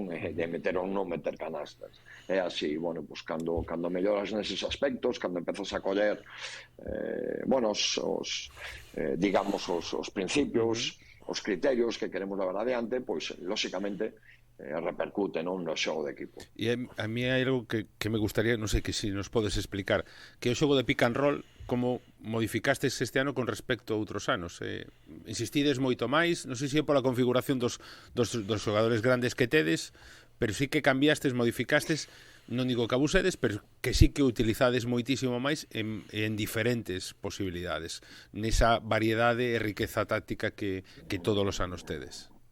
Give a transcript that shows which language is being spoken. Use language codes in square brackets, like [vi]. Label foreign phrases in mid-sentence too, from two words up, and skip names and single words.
[gl] De meter ou non meter canastas. É así, bueno, pues cando melloras neses aspectos, cando empezas a coller bueno, digamos os principios, os criterios que queremos levar adiante, pois lóxicamente repercute, non, no xogo de equipo. E a mí hai algo que me gustaría, non sei que si nos podes explicar, que o xogo de [en] pick and roll, [gl] como modificastes este ano con respecto a outros anos? Insistides moito máis, non sei se é pola configuración dos xogadores grandes que tedes, pero sí que cambiastes, modificastes, non digo que abusedes, pero que sí que utilizades moitísimo máis en diferentes posibilidades, nesa variedade e riqueza táctica que todos os anos tedes.